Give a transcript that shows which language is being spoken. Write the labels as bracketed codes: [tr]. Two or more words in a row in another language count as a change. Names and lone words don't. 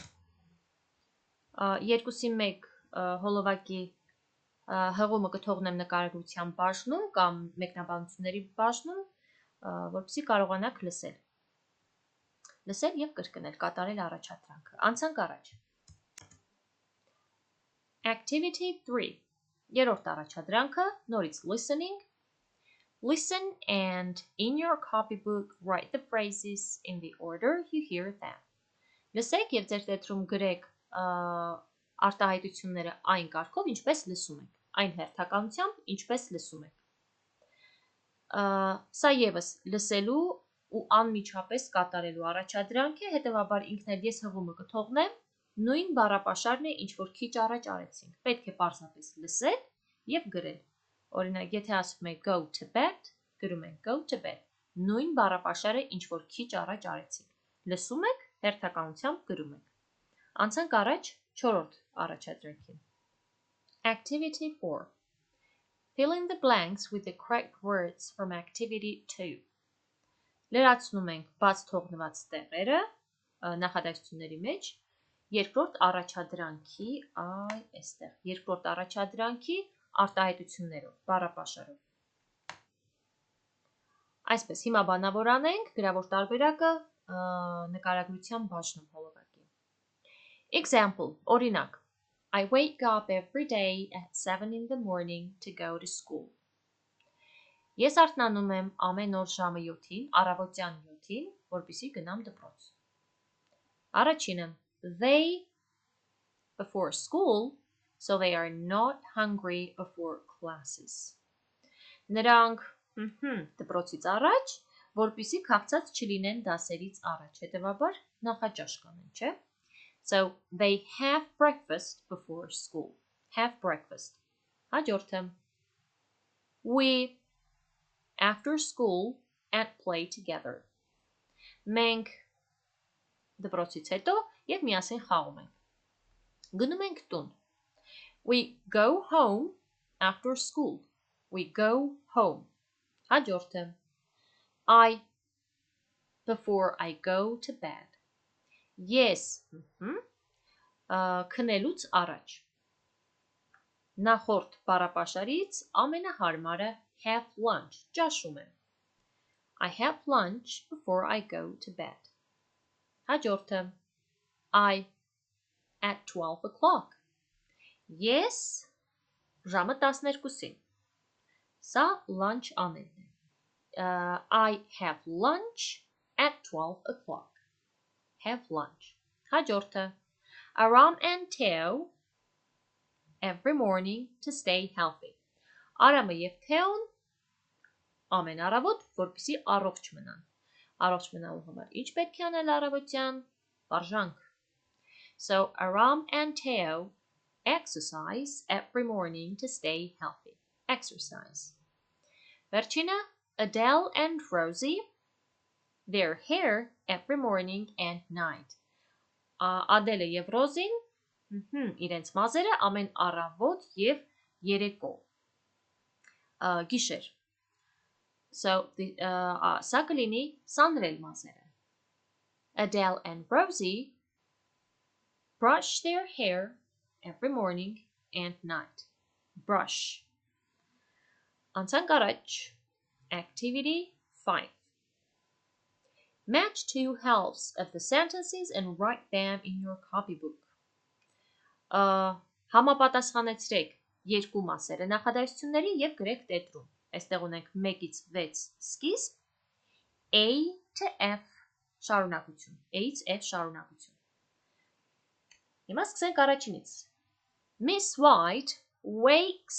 [hy] 2-1 հոլովակի հղումը կթողնեմ նկարագրության բաժնում կամ մեկնաբանությունների բաժնում, որպեսզի կարողանաք լսել։ Լսել և կրկնել, կատարել առաջադրանքը։ Անցանք առաջ։ Activity 3. Երրորդ առաջադրանքը, նորից listening. [en] Listen and in your copybook write the phrases in the order you hear them. [hy] Լսեք և ձեր տետրում գրեք արտահայտությունները այն կարգով, ինչպես լսում եք, այն հերթականությամբ, ինչպես լսում եք։ Սա ևս լսելու ու անմիջապես կատարելու առաջադրանք է, հետևաբար ինքն էլ ես հղումը կթողնեմ, նույն բառապաշարն է, ինչ որ քիչ առաջ արեցինք։ Պետք է պարզապես լսել և գրել։ Օրինակ, եթե ասում եք [en] go to bed, [hy] գրում ենք [en] go to bed։ [hy] Նույն բառապաշարը, ինչ որ քիչ առաջ արեցինք։ Լսում եք, հերթականությամբ գրում եք։ Անցանք առաջ 4-րդ առաջադրանքին։ Activity 4. [en] Fill in the blanks with the correct words from activity 2. [hy] Լրացնում ենք բաց թողնված տեղերը նախադասությունների մեջ երկրորդ առաջադրանքի, երկրորդ առաջադրանքի արտահայտություններով, բառապաշարով։ Այսպես, հիմա բանավորանենք գրավոր տարբերակը նկարագրության բաժնում հոլովակի։ Example, օրինակ, [en] I wake up every day at 7 in the morning to go to school. [hy] Ես արթնանում եմ ամեն օր ժամը 7-ին, առավոտյան 7-ին, որպեսզի գնամ դպրոց։ Առաջինը, [en] they before school, so they are not hungry before classes. [hy] Նրանք դպրոցից առաջ, որպեսզի քաղցած չլինեն դասերից առաջ, հետևաբար նախաճաշ կանեն, չէ՞։ [en] So they have breakfast before school. Have breakfast. Հաջորդը, we after school and play together. [hy] Մենք դպրոցից հետո և միասին խաղում ենք։ Գնում ենք տուն։ [en] We go home after school. We go home. Հաջորդը, I before I go to bed. [hy] Ես քնելուց առաջ։ Նախորդ բառապաշարից ամենահարմարը [en] have lunch, [hy] ճաշում եմ։ [en] I have lunch before I go to bed. Հաջորդը, I at 12 o'clock. [hy] Ես ժամը 12-ին։ Սա lunch անելն է։ [en] I have lunch at 12 o'clock. Have lunch. Հաջորդը, Aram and Theo every morning to stay healthy. [hy] Արամը և Թեոն ամեն առավոտ, որպեսզի առողջ մնան։ Առողջ մնալու համար ինչ պետք է անել առավոտյան։ Վարժանք։ [en] So Aram and Theo exercise every morning to stay healthy. Exercise. Վերջինը, Adele and Rosie their hair every morning and night. [hy] Adele և Rosie իրենց մազերը ամեն առավոտ և երեկո։ Գիշեր։ So սա կլինի սանրել մազերը։ [en] Adele and Rosie brush their hair every morning and night. Brush. [hy] Անցանք առաջ. [en] Activity 5. Match two halves of the sentences and write them in your copybook. [hy] Համապատասխանեցրեք երկու մասերը նախադասությունների և գրեք տետրում։ Այստեղ ունենք 1-ից 6 սկիզբ, A to F շարունակություն, A-ից F շարունակություն։ Հիմա սկսենք առաջինից։ Miss White wakes.